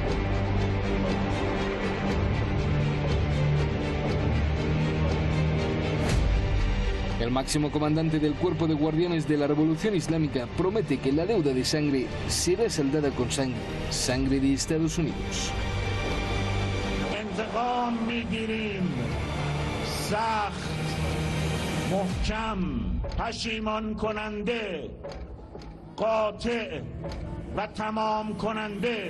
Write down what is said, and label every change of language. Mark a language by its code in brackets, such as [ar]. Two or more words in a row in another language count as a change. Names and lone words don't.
[es] El máximo comandante del Cuerpo de Guardianes de la Revolución Islámica promete que la deuda de sangre será saldada con sangre, sangre de Estados Unidos. [fa] انتقام میگیریم سخت محکم پشیمان کننده قاطع و تمام کننده.